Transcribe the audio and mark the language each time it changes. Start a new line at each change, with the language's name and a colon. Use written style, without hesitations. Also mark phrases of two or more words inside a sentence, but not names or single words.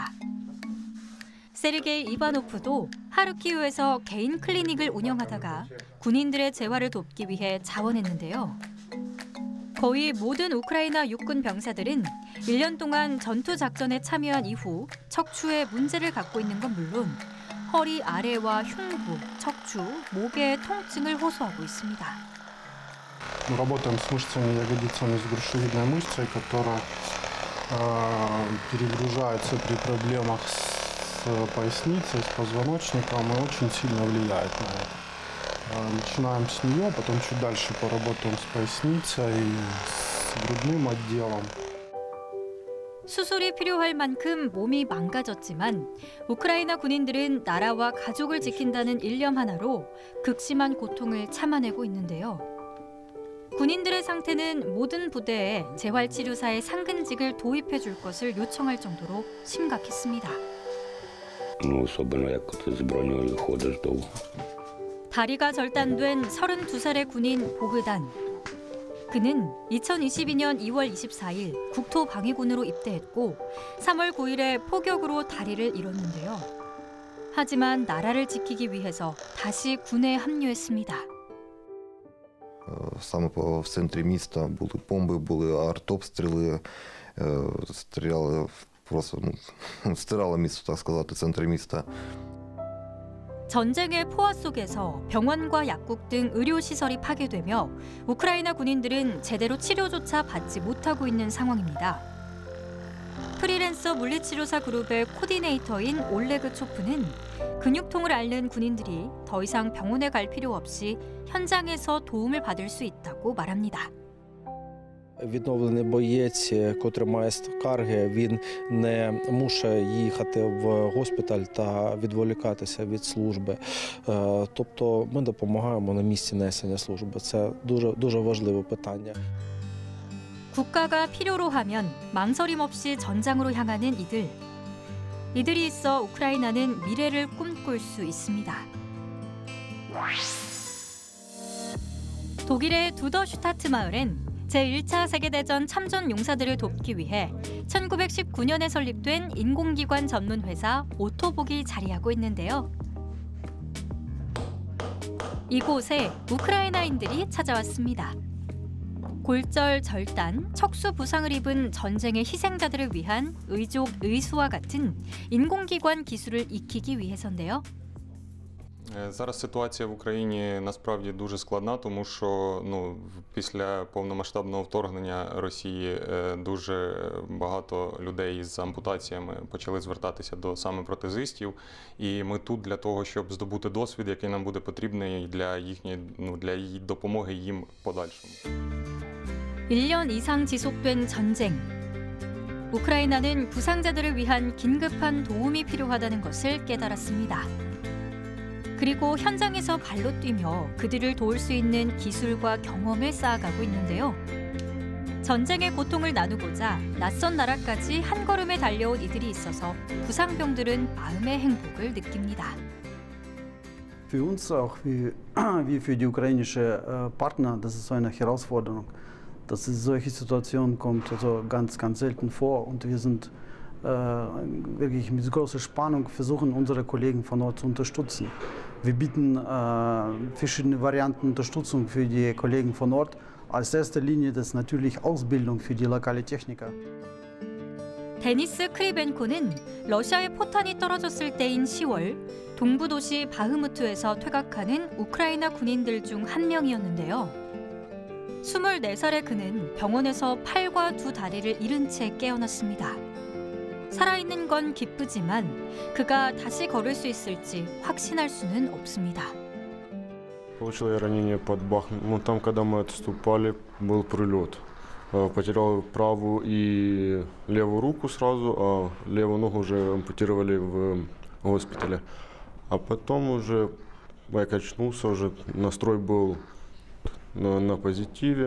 Korean: 세르게이 이바노프도 하르키우에서 개인 클리닉을 운영하다가 군인들의 재활을 돕기 위해 자원했는데요. 거의 모든 우크라이나 육군 병사들은 1년 동안 전투 작전에 참여한 이후 척추에 문제를 갖고 있는 건 물론 허리 아래와 흉부, 척추, 목의 통증을 호소하고 있습니다.
Russian: Мы работаем с мышцами ягодицами, с грушевидной мышцей, которая перегружается при проблемах с поясницей, с позвоночником и очень сильно влияет на это. Начинаем с нее, потом чуть дальше поработаем с поясницей, с грудным отделом.
Korean: 수술이 필요할 만큼 몸이 망가졌지만 우크라이나 군인들은 나라와 가족을 지킨다는 일념 하나로 극심한 고통을 참아내고 있는데요. 군인들의 상태는 모든 부대에 재활치료사의 상근직을 도입해 줄 것을 요청할 정도로 심각했습니다. 다리가 절단된 32살의 군인 보그단. 그는 2022년 2월 24일 국토방위군으로 입대했고 3월 9일에 포격으로 다리를 잃었는데요. 하지만 나라를 지키기 위해서 다시 군에 합류했습니다.
Ukrainian: Саме в центрі міста були бомби, були артобстріли, стирали місто, так сказати, центр міста.
Korean: 전쟁의 포화 속에서 병원과 약국 등 의료시설이 파괴되며 우크라이나 군인들은 제대로 치료조차 받지 못하고 있는 상황입니다. 프리랜서 물리치료사 그룹의 코디네이터인 올레그 초프는 근육통을 앓는 군인들이 더 이상 병원에 갈 필요 없이 현장에서 도움을 받을 수 있다고 말합니다.
Ukrainian: Відновлений боєць, котрий має скарги, він не мусить їхати в госпіталь та відволікатися від служби. Тобто ми допомагаємо на місці несення служби. Це дуже важливе питання.
Korean: 국가가 필요로 하면 망설임 없이 전장으로 향하는 이들. 이들이 있어 우크라이나는 미래를 꿈꿀 수 있습니다. 독일의 두더슈타트 마을엔 제1차 세계대전 참전 용사들을 돕기 위해 1919년에 설립된 인공기관 전문 회사 오토복이 자리하고 있는데요. 이곳에 우크라이나인들이 찾아왔습니다. 골절, 절단, 척수 부상을 입은 전쟁의 희생자들을 위한 의족, 의수와 같은 인공기관 기술을 익히기 위해서인데요.
Ukrainian: Зараз ситуація в Україні насправді дуже складна, тому що після повномасштабного вторгнення Росії дуже багато людей з ампутаціями почали звертатися до саме протезистів. І ми тут для того, щоб здобути досвід, який нам буде потрібний для допомоги їм в подальшому.
Korean: 1년 이상 지속된 전쟁. 우크라이나는 부상자들을 위한 긴급한 도움이 필요하다는 것을 깨달았습니다. 그리고 현장에서 발로 뛰며 그들을 도울 수 있는 기술과 경험을 쌓아가고 있는데요. 전쟁의 고통을 나누고자 낯선 나라까지 한 걸음에 달려온 이들이 있어서 부상병들은 마음의 행복을 느낍니다.
German: Für uns auch wie für die ukrainische Partner, das ist so eine Herausforderung, dass es solche Situationen kommt, also ganz selten vor und wir sind wirklich mit großer Spannung versuchen, unsere Kollegen von Ort zu unterstützen. Wir bieten verschiedene Varianten Unterstützung für die Kollegen von Ort. Als erste Linie das natürlich Ausbildung für die lokale Techniker.
Korean: 데니스 크리벤코는 러시아의 포탄이 떨어졌을 때인 10월 동부 도시 바흐무트에서 퇴각하는 우크라이나 군인들 중 한 명이었는데요. 24살의 그는 병원에서 팔과 두 다리를 잃은 채 깨어났습니다. 살아있는 건 기쁘지만 그가 다시 걸을 수 있을지 확신할 수는 없습니다.
Russian: Получил я ранение под Бахмутом, когда мы отступали, был прилет. Потерял правую и левую руку сразу, а левую ногу уже ампутировали в госпитале. А потом уже я качнулся, уже настрой был на позитиве.